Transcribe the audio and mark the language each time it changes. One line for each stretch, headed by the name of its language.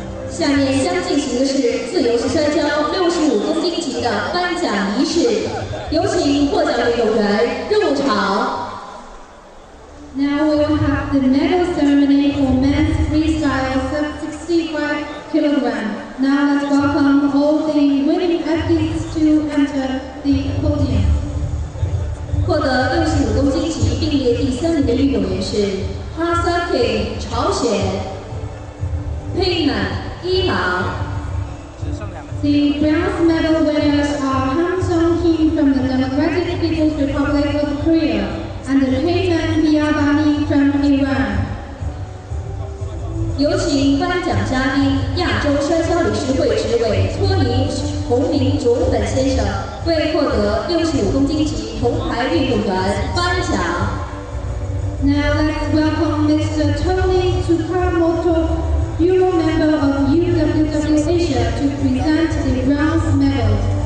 Chinese: 下面将进行的是自由式摔跤65公斤级的颁奖仪式，有请获奖运动员入场。
English: Now we will have the medal ceremony for men's freestyle sub-65 kilogram. Now let's welcome all the winning athletes to enter the podium.
Chinese: 获得65公斤级并列第3名的运动员是 Hasaki 朝鲜 ，Payman 伊朗。
English: The bronze medal winners are Han Sung-kim from the Democratic People's Republic of Korea and Payman Biabani from Iran.
Chinese: 有请颁奖嘉宾亚洲摔跤理事会执委托尼·洪明卓本先生为获得65公斤级铜牌运动员颁奖。
English: Now let's welcome Mr. Tony Tsukamoto, Bureau member of UWW Asia, to present the bronze medal.